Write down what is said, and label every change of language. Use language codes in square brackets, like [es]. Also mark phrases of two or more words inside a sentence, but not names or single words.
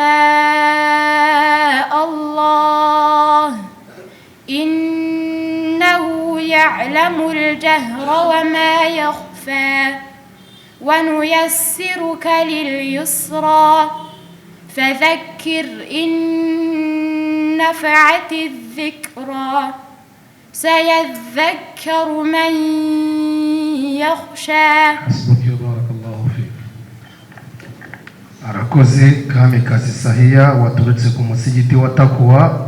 [ar] شاء الله إنه يعلم الجهر وما يخفى ونيسرك لليسرى فذكر إن نفعت الذكرى سيذكر من يخشى. حسبك بارك الله فيك. [rw] arakoze kamikazi Sahiya waturutse ku musigiti wa Takwa.